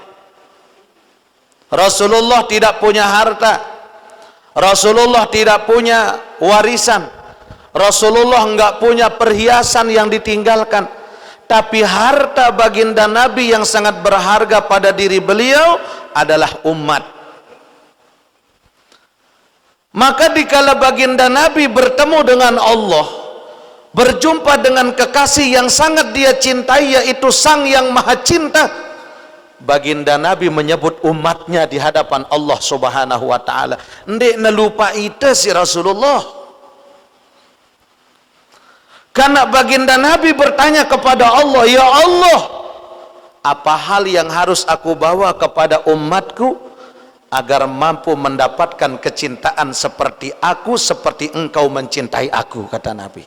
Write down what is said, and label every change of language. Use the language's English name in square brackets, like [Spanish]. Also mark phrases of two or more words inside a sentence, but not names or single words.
[Indonesian] Rasulullah tidak punya harta, Rasulullah tidak punya warisan, Rasulullah enggak punya perhiasan yang ditinggalkan, tapi harta baginda Nabi yang sangat berharga pada diri beliau adalah umat. Maka dikala baginda Nabi bertemu dengan Allah, berjumpa dengan kekasih yang sangat dia cintai, yaitu Sang yang Maha Cinta. Baginda Nabi menyebut umatnya di hadapan Allah [Arabic] سبحانه وتعالى, [Sasak] ndek nelupa ite [Indonesian] si Rasulullah. Karena baginda Nabi bertanya kepada Allah, ya Allah, apa hal yang harus aku bawa kepada umatku agar mampu mendapatkan kecintaan seperti aku, seperti engkau mencintai aku, kata Nabi.